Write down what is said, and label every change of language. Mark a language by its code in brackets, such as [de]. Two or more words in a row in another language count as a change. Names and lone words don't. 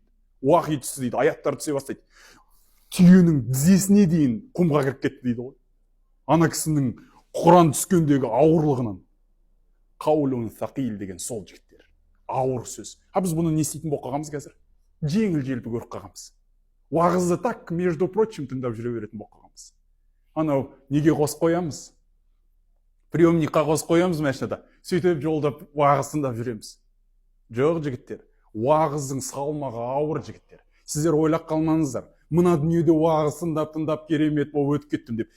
[kk] Уахи түсті дейді, аяттар түсе бастайды. Түйенің тізесіне дейін құмға кіріп кетті дейді ғой. Ана кісінің Құран түскендегі ауырлығынан. [ar] قَوْلًا ثَقِيلًا [kk] деген сол жігіттер. Ауыр сөз. Біз бұны не істейтін болып қалғанбыз қазір? Жеңіл желпі көріп қалғанбыз. [ru] Уағызды так, между прочим, [kk] тыңдап жүре беретін болып қалғанбыз. Анау неге қосып қоямыз? Приемникқа қосып қоямыз машинада. Сөйтіп жолда уағыз тыңдап жүреміз. Жоқ жігіттер, уағыздың салмағы ауыр жігіттер. Сіздер ойлап қалмаңыздар. Мына дүниеде уағыз тыңдап керемет болып өтіп кеттім деп.